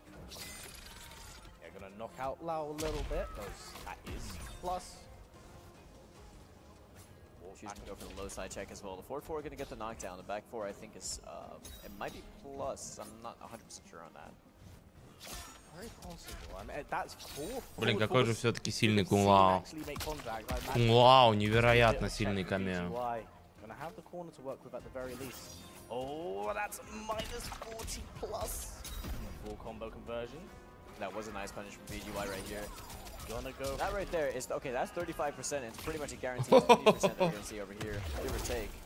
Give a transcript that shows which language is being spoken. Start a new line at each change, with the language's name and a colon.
English: Yeah, gonna knock out Lao a little bit, because that is plus. Choosing to go for the low side check as well. The 4-4 gonna get the knockdown. The back 4 I think is it might be plus. I'm not 100% sure on that. Very possible. I mean, that's cool.
Russian: Блин, какой же все-таки сильный Кунг Лао. Кунг Лао невероятно сильный камео.
English: Gonna have the corner to work with at the very least. Oh, that's -40 plus. Full combo conversion. That was a nice punish from VGY right here. Gonna go. That right there is okay. That's 35%. It's pretty much a guaranteed 20% that we're gonna see over here, give or take.